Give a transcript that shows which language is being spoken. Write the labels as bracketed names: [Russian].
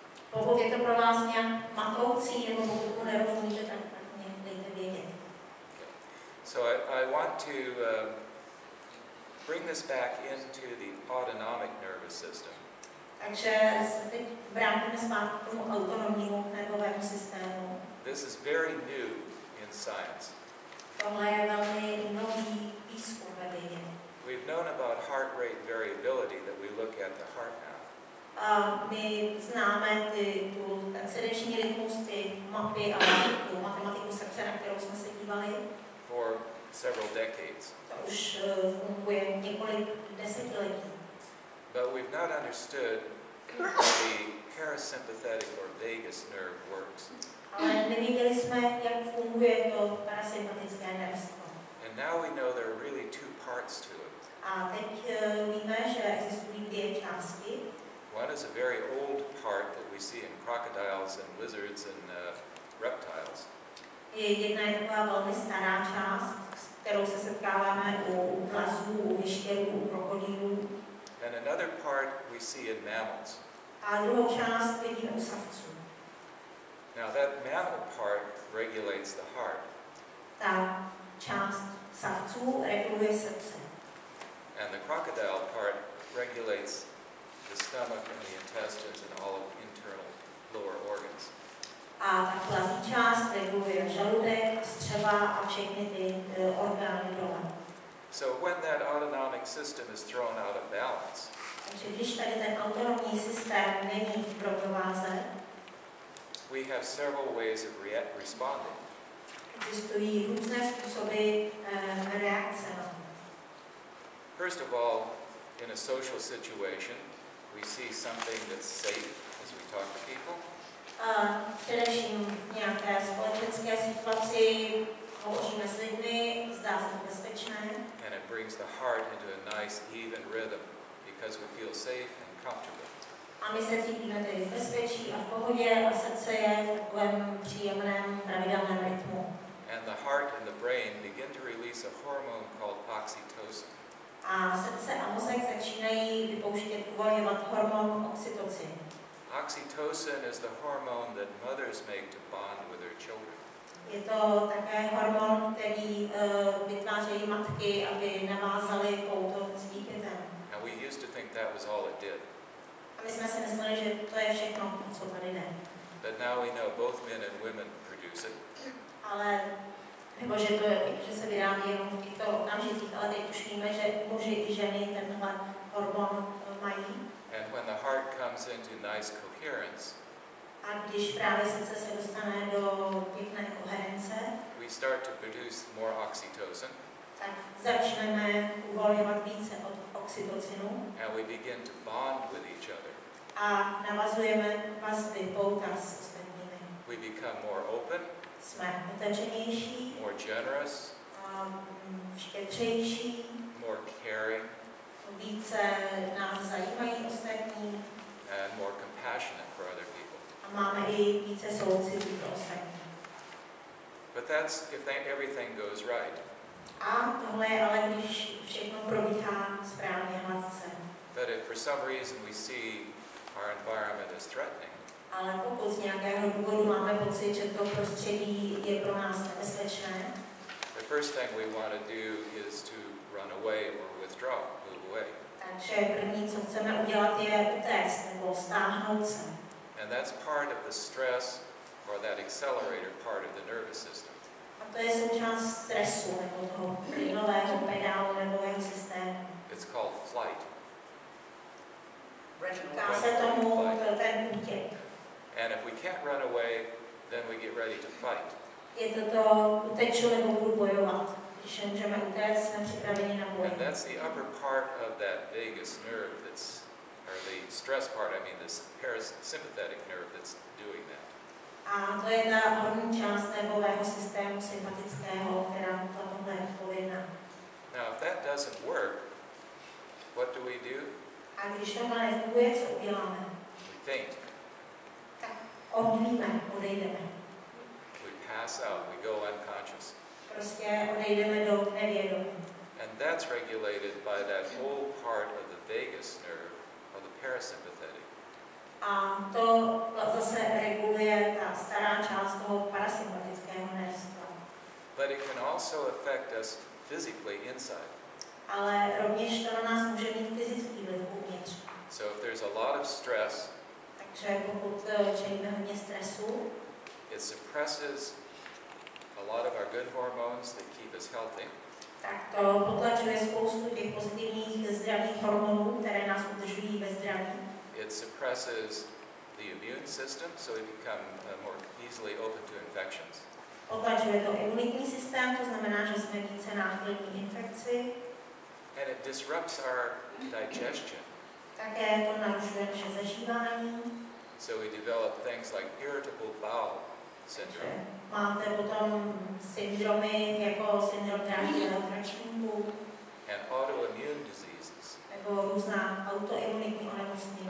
[Czech] Pokud je to pro vás nějak matoucí, nebo pokud mu nerozumíte, tak mě dejte vědět. [English] So I want to bring this back into the autonomic nervous system. [Czech] Takže se teď vrátíme zpátky k tomu autonomnímu nervovému systému. [English] This is very new in science. [Czech] Tohle je velmi nový výzkum ve vědě. [English] We've known about heart rate variability that we look at the heart now. [Czech] My známe ten srdeční rytmus, ty mapy a tu matematiku srdce, na kterou jsme se dívali. [English] For several decades. [Czech] To už funguje několik desetiletí. [English] But we've not understood how the parasympathetic or vagus nerve works. [Czech] Ale nevěděli jsme, jak funguje to parasympatické nervstvo. [English] And now we know there are really two parts to it. [Czech] A teď víme, že existují dvě části. [English] One is a very old part that we see in crocodiles and lizards and reptiles. [Czech] Jedna je taková velmi stará část, s kterou se setkáváme u plazů, u vyštěrů, u krokodýlů. [English] And another part we see in mammals. [Czech] A druhou část vidíme u savců. [English] Now that mammal part regulates the heart. [Czech] Ta část savců reguluje srdce. [English] And the crocodile part regulates the stomach and the intestines and all of the internal lower organs. [Czech] A ta plazí část reguluje žaludek, střeva a všechny ty orgány dole. [English] So when that autonomic system is thrown out of balance, [Czech] takže když tady ten autonomní systém není v rovnováze, [English] we have several ways of responding. [Czech] Existují různé způsoby reakce na to. [English] First of all, in a social situation, we see something that's safe as we talk to people. [Czech] Především v nějaké společenské situaci hovoříme s lidmi, zdá se to bezpečné. [English] And it brings the heart into a nice, even rhythm because we feel safe and comfortable. [Czech] A my se cítíme tedy v bezpečí a v pohodě a srdce je v takovém příjemném, pravidelném rytmu. [English] And the heart and the brain begin to release a hormone called oxytocin. [Czech] A srdce a mozek začínají vypouštět, uvolňovat hormon oxytocin. [English] Oxytocin is the hormone that mothers make to bond with their children. [Czech] Je to také hormon, který vytvářejí matky, aby navázaly pouto s dítětem. [English] And we used to think that was all it did. [Czech] A my jsme si mysleli, že to je všechno, co tady jde. [English] But now we know both men and women produce it. [Czech] Ale, nebo že se vyrábí jenom v těchto okamžicích, ale teď už víme, že muži i ženy tenhle hormon mají. [English] And when the heart comes into nice coherence, [Czech] a když právě srdce se dostane do pěkné koherence, [English] we start to produce more oxytocin. [Czech] Tak začneme uvolňovat více od oxytocinu. [English] And we begin to bond with each other. [Czech] A navazujeme vazby pouta s ostatními. [English] We become more open. [Czech] Jsme otevřenější. [English] More generous. [Czech] Štědřejší. [English] More caring. [Czech] Více nás zajímají ostatní. [English] And more compassionate for other people. [Czech] A máme i více soucitu pro ostatní. [English] But that's if everything goes right. [Czech] A tohle je ale, když všechno probíhá správně, hladce. [English] But if for some reason we see our environment as threatening, [Czech] ale pokud z nějakého důvodu máme pocit, že to prostředí je pro nás nebezpečné, [English] the first thing we want to do is to run away or withdraw, move away. [Czech] Takže první, co chceme udělat, je utéct nebo stáhnout se. [English] And that's part of the stress or that accelerator part of the nervous system. [Czech] A to je součást stresu nebo toho plynového pedálu nervového systému. [English] It's called flight. [Czech] Říká se tomu ten útěk. [English] And if we can't run away, then we get ready to fight. [Czech] Je to uteču nebo budu bojovat. Když nemůžeme utéct, jsme připraveni na boj. [English] And that's the upper part of that vagus nerve that's, or the stress part, I mean this parasympathetic nerve that's doing that. [Czech] A to je ta horní část nervového systému sympatického, která za tohle je odpovědná. [English] Now, if that doesn't work, what do we do? [Czech] A když tohle nefunguje, co uděláme? [English] We faint. [Czech] Tak odvíme, odejdeme. [English] We pass out. We go unconscious. [Czech] Prostě odejdeme do nevědomí. [English] And that's regulated by that whole part of the vagus nerve, of the parasympathetic. [Czech] A to zase reguluje ta stará část toho parasympatického nerstva. [English] But it can also affect us physically inside. [Czech] Ale rovněž to na nás může mít fyzický vliv uvnitř. [English] So if there's a lot of stress, [Czech] Takže pokud čelíme hodně stresu, [English] it suppresses a lot of our good hormones that keep us healthy. [Czech] tak to potlačuje spoustu těch pozitivních zdravých hormonů, které nás udržují ve zdraví. [English] It suppresses the immune system, so we become more easily open to infections. [Czech] Potlačuje to imunitní systém, to znamená, že jsme více náchylní infekci. [English] And it disrupts our digestion. [Czech] Také to narušuje naše zažívání. [English] So we develop things like irritable bowel syndrome. [Czech] Máte potom syndromy jako syndrom dráždivého tračníku [English] And autoimmune diseases [Czech] nebo různá autoimunitní onemocnění,